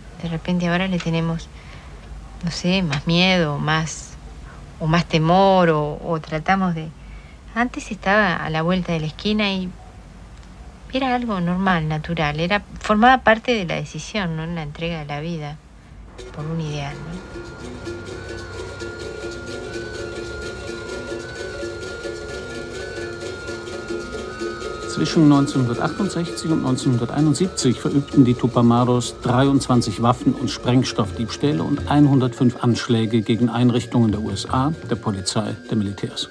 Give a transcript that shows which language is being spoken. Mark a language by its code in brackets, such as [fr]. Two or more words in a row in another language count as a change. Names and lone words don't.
[es] De repente ahora le tenemos, no sé, más miedo, o más temor, o tratamos de... Antes estaba a la vuelta de la esquina y era algo normal, natural, formaba parte de la decisión, ¿no? La entrega de la vida por un ideal, ¿no? [de] Zwischen 1968 und 1971 verübten die Tupamaros 23 Waffen- und Sprengstoffdiebstähle und 105 Anschläge gegen Einrichtungen der USA, der Polizei, der Militärs.